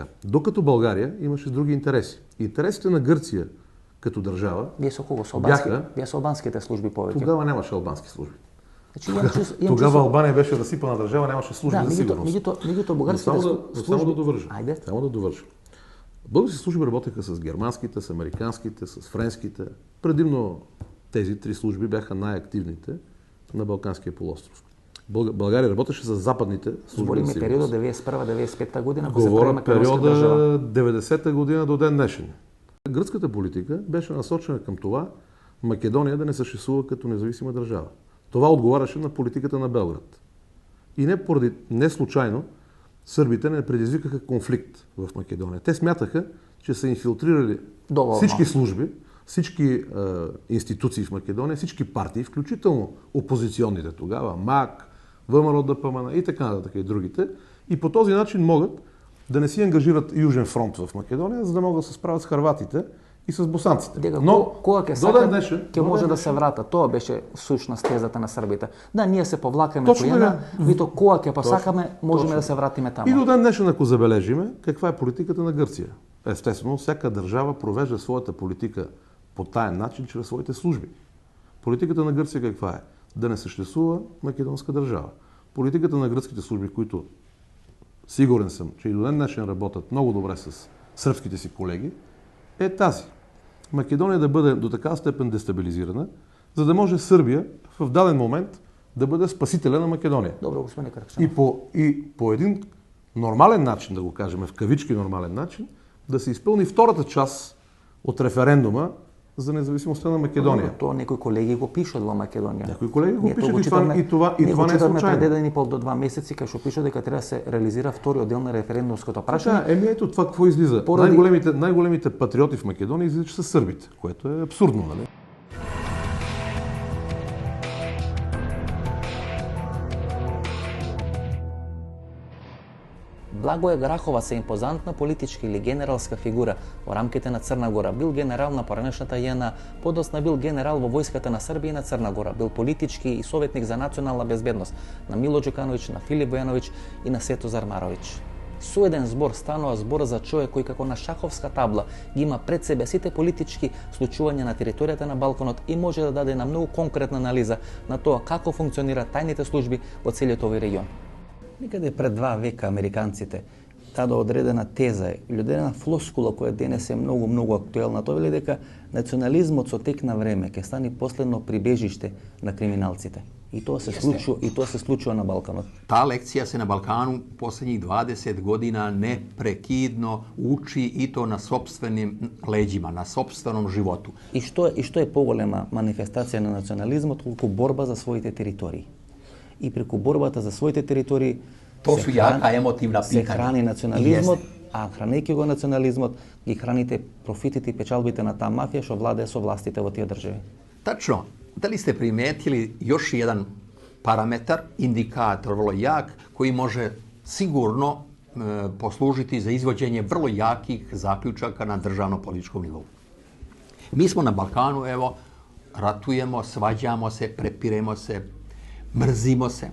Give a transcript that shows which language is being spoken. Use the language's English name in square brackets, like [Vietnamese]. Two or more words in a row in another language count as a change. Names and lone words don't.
[Bulgarian] Докато Българија имаше други интереси. Интересите на Грција като држава [Macedonian] Вие со кого? Вие со албанските служби повеќе? Тогава немаше албански служби. Значи, Тогава Албанија беше расипана држава, немаше служби за сигурност. Меѓутоа бугарските служби... Само да довршам. [Bulgarian] Български служби работеха с германските, с американските, с френските. Предимно тези три служби бяха най-активните на Балканския полуостров. България работеше с западните служби за сигурност. [Macedonian] Збориме периодот 91-95 година, кога се прави македонска држава. 90-та година до ден днешен. [Bulgarian] Гръцката политика беше насочена към това Македония да не съществува като независима държава. Това отговаряше на политиката на Белград. И не случайно сърбите не предизвикаха конфликт в Македония. Те смятаха, че са инфилтрирали всички служби, всички институции в Македония, всички партии, включително опозиционните тогава, МАК, ВМРО ДПМН и така нататък и другите. И по този начин могат да не си ангажират Южен фронт в Македония, за да могат да се справят с хърватите и с босанците. [Macedonian] Но кога ќе може да се врата, тоа беше сушност тезата на србите. Да, ние се повлакаме којена, вито кога ќе посакаме, можеме да се вратиме таму. [Bulgarian] И до ден днешен, ако забележиме, каква е политиката на Гърция? Естествено, всяка държава провежда своята политика по таен начин, чрез своите служби. Политиката на Гърция каква е? Да не съществува македонска държава. Политиката на гръцките служби, които сигурен съм, че и до ден днешен работят много добре с сръбските си колеги, е тази. Македония да бъде до такава степен дестабилизирана, за да може Сърбия в даден момент да бъде спасителя на Македония. [Macedonian] Добро, господин Каракчанов. [Bulgarian] И по един нормален начин, да го кажем, в кавички нормален начин, да се изпълни втората част от референдума за независимостта на Македония. [Macedonian] Тоа некои колеги го пишат во Македонија. Некои колеги го пишат и [Bulgarian] това не е случайно. [Macedonian] Пред 1,5 до 2 месеци кај што пишат дека треба да се реализира вториот дел на референдумското прашање. [Bulgarian] Да, ето това какво излиза. Най-големите патриоти в Македония излиза, че са сърбите, което е абсурдно, нали? [Macedonian] Благоje Граховац е импозантна политичка или генералска фигура во рамките на Црна Гора. Бил генерал на поранешната ЈНА, подоцна бил генерал во војската на Србија и на Црна Гора. Бил политички и советник за национална безбедност на Мило Џукановиќ, на Филип Војановиќ и на Светозар Маровиќ. Со еден збор станува збор за човек кој како на шаховска табла ги има пред себе сите политички случувања на територијата на Балканот и може да даде на многу конкретна анализа на тоа како функционираат тајните служби во целиот овој регион. Некаде пред 2 века американците даде одредена теза или одредена флоскула која денес е многу актуелна. Тоа вели дека национализмот со тек на време ќе стане последно прибежиште на криминалците. I to se случува на Балканот. [Serbian] Ta lekcija se na Balkanu posljednjih 20 godina neprekidno uči i to na sopstvenim leđima, na sopstvenom životu. [Macedonian] И што е поголема манифестација на национализмот колку борба за своите територии. И преку борбата за своите територии се храни национализмот, а хранејќи го национализмот, ги храните профитите и печалбите на таа мафија што владее со властите во тие држави. [Serbian] Tačno. Da li ste primetili još jedan parametar, indikator vrlo jak, koji može sigurno poslužiti za izvođenje vrlo jakih zaključaka na državno-političkom nivou? Mi smo na Balkanu, evo, ratujemo, svađamo se, prepiremo se, mrzimo se.